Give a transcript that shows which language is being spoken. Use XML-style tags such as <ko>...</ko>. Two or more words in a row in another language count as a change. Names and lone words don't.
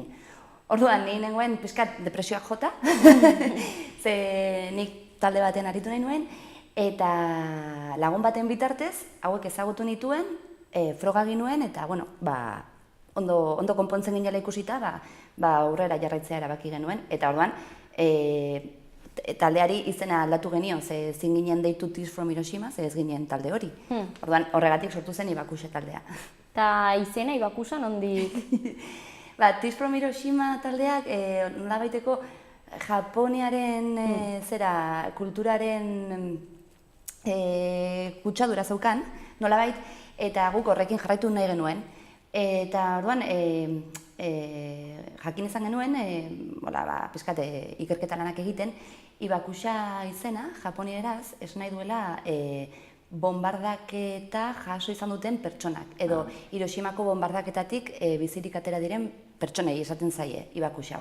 <eu>Orduan, ni nengoen pixkat depresioak jota, ze nik talde batean aritu nahi nuen, eta lagun baten bitartez, hauek ezagutu nituen, froga ginuen, eta ondo konpontzen ginela ikusita, aurrera jarraitzea erabaki genuen, eta orduan, taldeari izena aldatu genion, ze ezin ginen deitu Tears from Hiroshima, ze ez ginen talde hori. Orduan, horregatik sortu zen Ibakusa taldea. Eta izena Ibakusa nondik? Tears from Hiroshima taldeak nolabaiteko Japoniaren kulturaren kutsadura zeukan, nolabait, eta guk horrekin jarraitu nahi genuen. Eta orduan, jakin izan genuen, pizkat ikerketa lanak egiten, Ibakusa izena, japonieraz, ez nahi duela bombardaketa jaso izan duten pertsonak, edo Hiroshimako bombardaketatik bizirik atera diren pertsonei esaten zaie Ibakusa.</eu>